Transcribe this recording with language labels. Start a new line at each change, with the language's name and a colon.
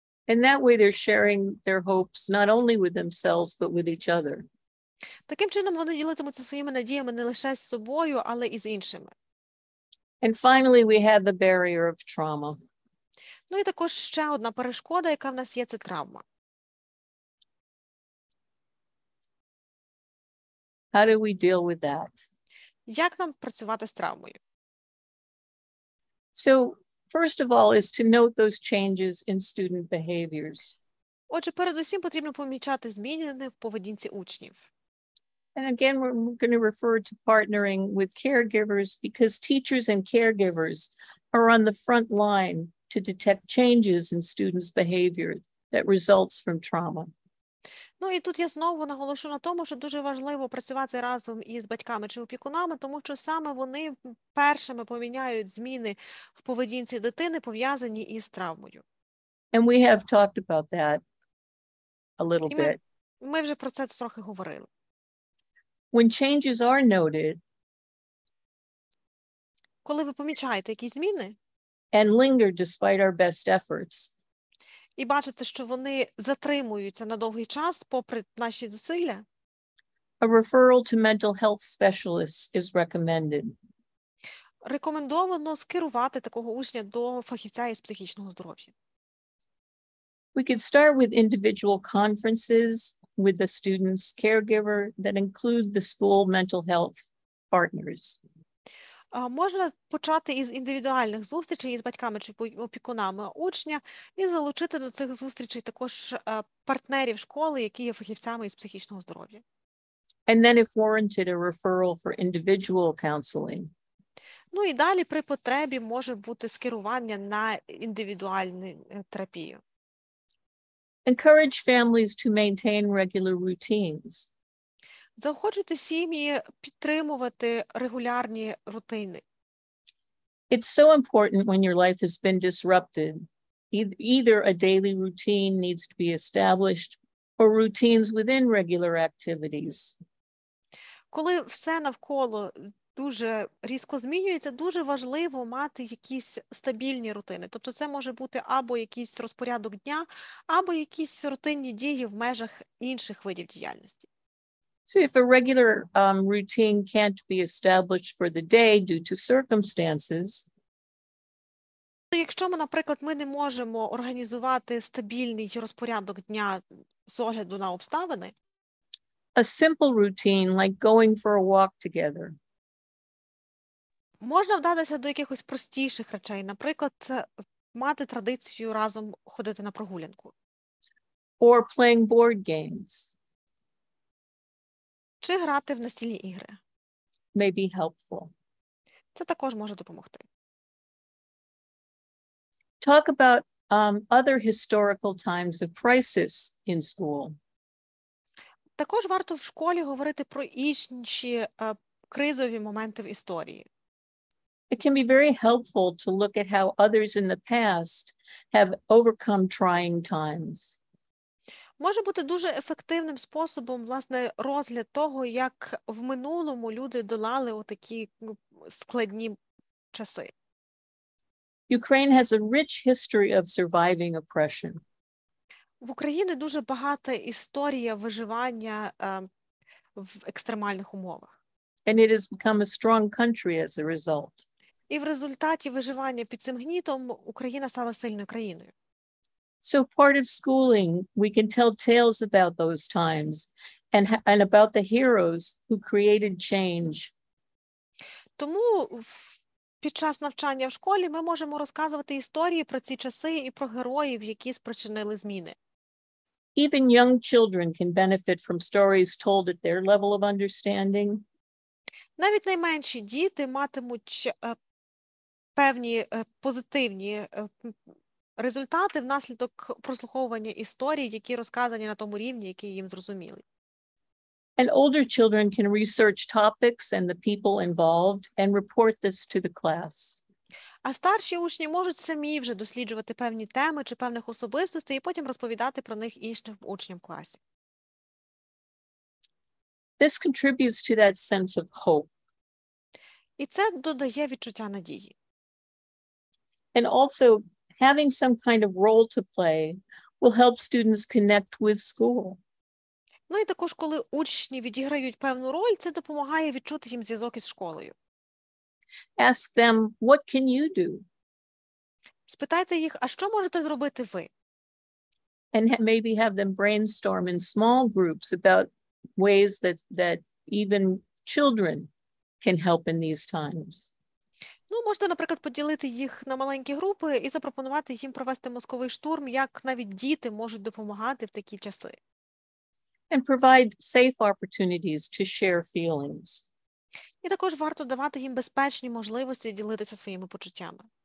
English: And that way they're sharing their hopes not only with themselves, but with each other.
Ukrainian: Таким чином вони ділитимуться своїми надіями не лише з собою, але і з іншими.
English: And finally, we have the barrier of trauma.
Ukrainian: Ну і також ще одна перешкода, яка в нас є, це травма.
English: How do we deal with that?
Ukrainian: Як нам працювати з травмою?
English: So first of all is to note those changes in student behaviors.
Ukrainian: Отже, передусім потрібно помічати зміни в поведінці учнів.
English: And again, we're going to refer to partnering with caregivers because teachers and caregivers are on the front line to detect changes in students' behavior that results from trauma.
Ukrainian: Ну і тут я знову наголошу на тому, що дуже важливо працювати разом із батьками чи опікунами, тому що саме вони першими поміняють зміни в поведінці дитини, пов'язані із травмою.
English: And we have talked about that a little
Ukrainian: І
English: bit.
Ukrainian: ми вже про це трохи говорили.
English: When changes are noted
Ukrainian: Коли ви помічаєте якісь зміни
English: and linger despite our best efforts,
Ukrainian: і бачите, що вони затримуються на довгий час, попри наші зусилля,
English: a referral to mental health specialists is recommended.
Ukrainian: рекомендовано скерувати такого учня до фахівця із психічного здоров'я.
English: We could start with individual conferences with the student's caregiver that include the school mental health partners.
Ukrainian: Можна почати із індивідуальних зустрічей із батьками чи опікунами учня і залучити до цих зустрічей також партнерів школи, які є фахівцями із психічного здоров'я.
English: And then if warranted, a referral for individual counseling.
Ukrainian: Ну і далі при потребі може бути скерування на індивідуальну терапію.
English: Encourage families to maintain regular routines.
Ukrainian: Заохочуйте сім'ї підтримувати регулярні рутини.
English: It's so important when your life has been disrupted. Either a daily routine needs to be established or routines within regular activities.
Ukrainian: Коли все навколо дуже різко змінюється, дуже важливо мати якісь стабільні рутини. Тобто це може бути або якийсь розпорядок дня, або якісь рутинні дії в межах інших видів діяльності.
English: So if a regular routine can't be established for the day due to circumstances,
Ukrainian: якщо ми, наприклад, ми не можемо організувати стабільний розпорядок дня з огляду на обставини,
English: a simple routine like going for a walk together,
Ukrainian: можна вдатися до якихось простіших речей, наприклад, мати традицію разом ходити на прогулянку.
English: or playing board games
Ukrainian: Чи грати в настільні ігри.
English: may be helpful.
Ukrainian: Це також може допомогти.
English: Talk about other historical times of crisis in school.
Ukrainian: Також варто в школі говорити про інші кризові моменти в історії.
English: It can be very helpful to look at how others in the past have overcome trying times.
Ukrainian: Може бути дуже ефективним способом, власне, розгляд того, як в минулому люди долали отакі складні часи.
English: Ukraine has a rich history of surviving oppression.
Ukrainian: В Україні дуже багата історія виживання в екстремальних умовах.
English: And it has become a strong country as a result.
Ukrainian: І в результаті виживання під цим гнітом Україна стала сильною країною.
English: So part of schooling, we can tell tales about those times and about the heroes who created change.
Ukrainian: Тому під час навчання в школі ми можемо розказувати історії про ці часи і про героїв, які спричинили зміни.
English: Even young children can benefit from stories told at their level of understanding.
Ukrainian: Навіть найменші діти матимуть певні позитивні результати внаслідок прослуховування історій, які розказані на тому рівні, який їм зрозумілий.
English: And older children can research topics and the people involved and report this to the class.
Ukrainian: А старші учні можуть самі вже досліджувати певні теми чи певних особистостей і потім розповідати про них іншим учням в класі.
English: This contributes to that sense of hope.
Ukrainian: І це додає відчуття надії.
English: And also, having some kind of role to play will help students connect with school.
Ukrainian: Ну і також, коли учні відіграють певну роль, це допомагає відчути їм зв'язок із школою.
English: Ask them, what can you do?
Ukrainian: Спитайте їх, а що можете зробити ви?
English: And maybe have them brainstorm in small groups about ways that even children can help in these times.
Ukrainian: Ну, можете, наприклад, поділити їх на маленькі групи і запропонувати їм провести мозковий штурм, як навіть діти можуть допомагати в такі часи.
English: And provide safe opportunities to share feelings.
Ukrainian: І також варто давати їм безпечні можливості ділитися своїми почуттями.